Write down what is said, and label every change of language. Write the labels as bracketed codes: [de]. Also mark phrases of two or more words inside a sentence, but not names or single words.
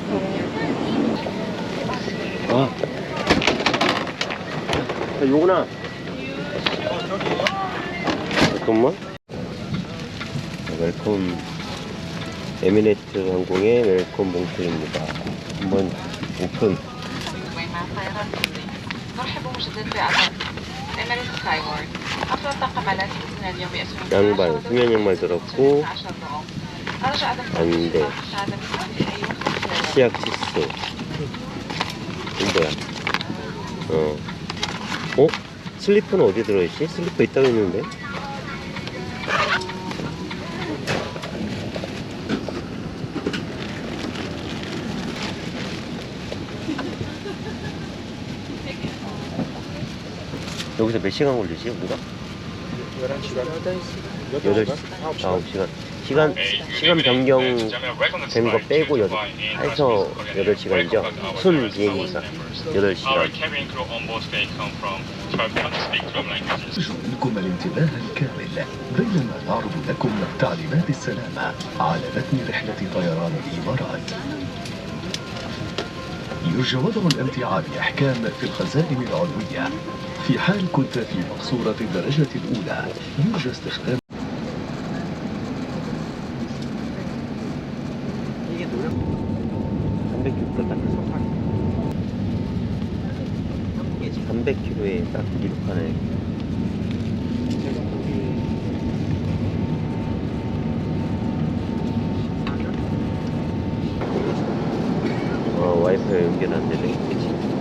[ko] 와. 자, 요거나. 잠깐만. 웰컴. 에미레이트 항공의 웰컴 봉투입니다. 한번 오픈. [ar] مرحبا مجددا بأعضاء إمارات سكاي وورد. أفضل الطاقم على أساسنا اليوم يأتون [ko] 양말, 수면 양말 들었고, [ar] 10 دقائق. أرجو عدم [ko] 안대, [ar] مساعدة في أي وقت. [ko] 치약 치스. 이거 뭐야? 슬리퍼는 어디 들어있지? 슬리퍼 있다고 했는데? 여기서 몇 시간 걸리지, 우리가? 8시, 9시간. 시간 변경된 거 빼고 해서 8시간이죠. 순 비행이니까 8시간. [ar] نرجو منكم الانتباه الكامل بينما نعرض لكم تعليمات السلامة على متن رحلة طيران الإمارات. يرجى وضع الامتعاء بإحكام في الخزائن العلوية. في حال كنت في مقصورة الدرجة الأولى يرجى استخدام [ko] 이게 노래 300km 딱 300km에 딱 이륙하네. 와이파이 연결 안 되네. 그치?